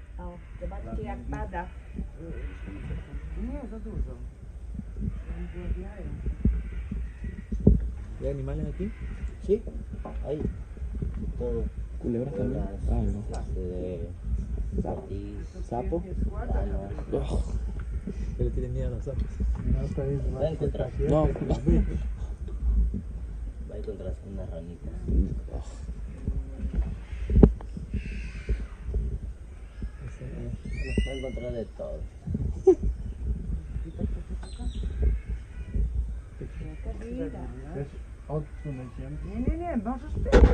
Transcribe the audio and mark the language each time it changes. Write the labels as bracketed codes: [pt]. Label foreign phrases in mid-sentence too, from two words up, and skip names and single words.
[pl] zobaczcie jak pada. Nie, za dużo. [es] ¿Hay animales aquí? Sí, hay todo. ¿Culebras también? Ay, no. De lagartijas, ¿Sapo? ranas. Oh, que le tienen miedo a los sapos. Va a encontrar, No, va a encontrar unas ranitas. Va a encontrar de todo. [pl] Jaka bida. Nie, możesz ty.